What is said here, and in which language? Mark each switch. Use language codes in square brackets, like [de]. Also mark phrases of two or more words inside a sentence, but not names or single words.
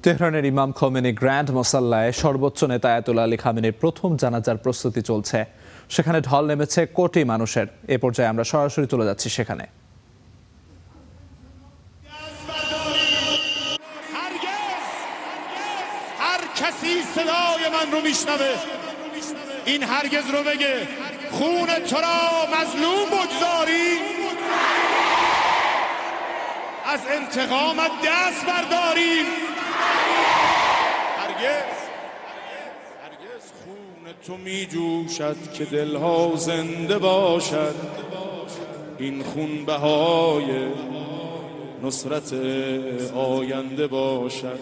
[bn] তেহরানের ইমাম খোমেনি গ্র্যান্ড মোসাল্লায় সর্বোচ্চ নেতা আয়াতুল্লাহ আলী খামেনির প্রথম জানাজার প্রস্তুতি চলছে। সেখানে ঢল নেমেছে কোটি মানুষের। এ পর্যায়ে আমরা সরাসরি চলে যাচ্ছি সেখানে। [fa] هر کسی صدای من رو میشنوه این هرگز رو بگه خون تو را مظلوم بگذاری از انتقامت دست برداریم هرگز خون تو می جوشد که دلها زنده باشد این خون بهای نصرت آینده باشد.